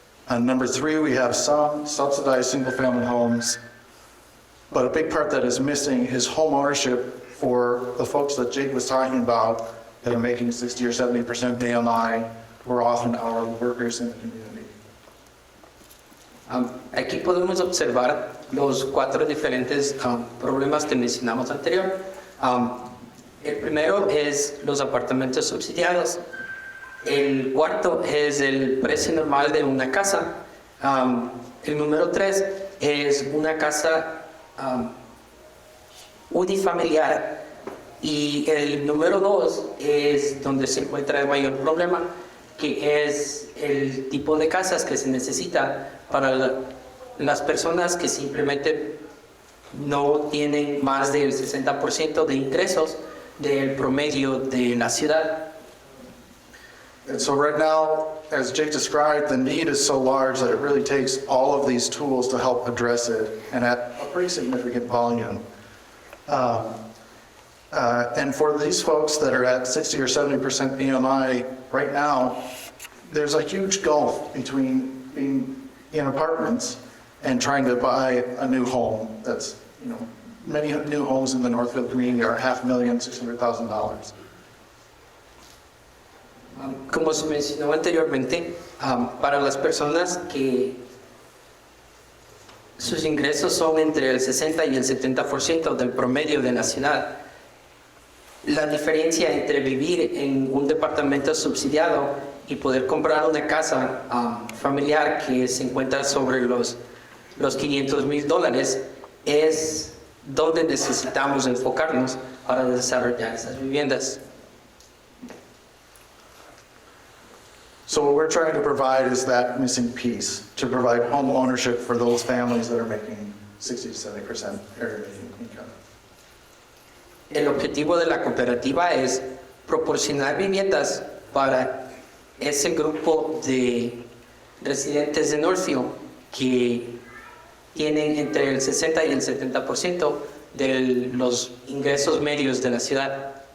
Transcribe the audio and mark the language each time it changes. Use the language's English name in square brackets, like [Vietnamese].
[English] On number 3, we have some subsidized single-family homes. But a big part that is missing is home ownership for the folks that Jake was talking about that are making 60 or 70% AMI, who are often hourly workers in the community. [Spanish] Aquí podemos observar los 4 diferentes problemas que mencionamos anterior. El primero es los apartamentos subsidiados. El cuarto es el precio normal de una casa. El número 3 es una casa unifamiliar. Y el número 2 es donde se encuentra el mayor problema, que es el tipo de casas que se necesita para las personas que simplemente no tienen más del 60% de ingresos del promedio de la ciudad. [English] And so right now, as Jake described, the need is so large that it really takes all of these tools to help address it, and at a pretty significant volume. And for these folks that are at 60 or 70% BMI right now, there's a huge gulf between being in apartments and trying to buy a new home. That's, many new homes in the Northfield community are $500,000, $600,000. [Spanish] Como se mencionó anteriormente, para las personas que sus ingresos son entre el 60 y el 70% del promedio de la ciudad, la diferencia entre vivir en un departamento subsidiado y poder comprar una casa familiar que se encuentra sobre los $500,000 es donde necesitamos enfocarnos para desarrollar esas viviendas. [English] So what we're trying to provide is that missing piece, to provide home ownership for those families that are making 60 to 70% area income. [Spanish] El objetivo de la cooperativa es proporcionar viviendas para ese grupo de residentes de Northfield que tienen entre el 60 y el 70% de los ingresos medios de la ciudad.